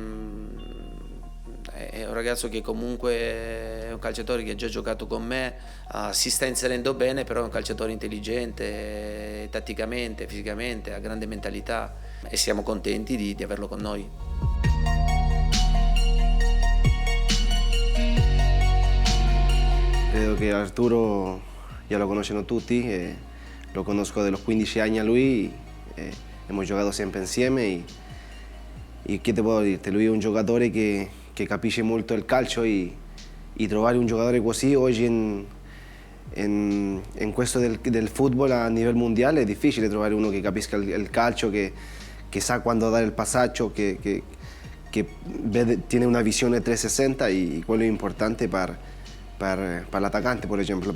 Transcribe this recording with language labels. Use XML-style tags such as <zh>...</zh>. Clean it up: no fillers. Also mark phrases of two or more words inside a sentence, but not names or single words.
<it>è un ragazzo che comunque è un calciatore che ha già giocato con me, si sta inserendo bene, però è un calciatore intelligente tatticamente, fisicamente, ha grande mentalità e siamo contenti di averlo con noi.</it> <es>Credo que Arturo ya lo conocen tutti, lo conozco de los 15 años a lui, hemos jugado</es> <it>sempre insieme</it> <es>y ¿qué te puedo dire?</es> <it>Lui è un giocatore che capisce molto il calcio e trovare un giocatore così oggi in questo del football a livello mondiale è difficile trovare uno che capisca il calcio, che sa quando dare il passaggio, che tiene una visione 360 e quello è importante per l'attaccante, per esempio.</it>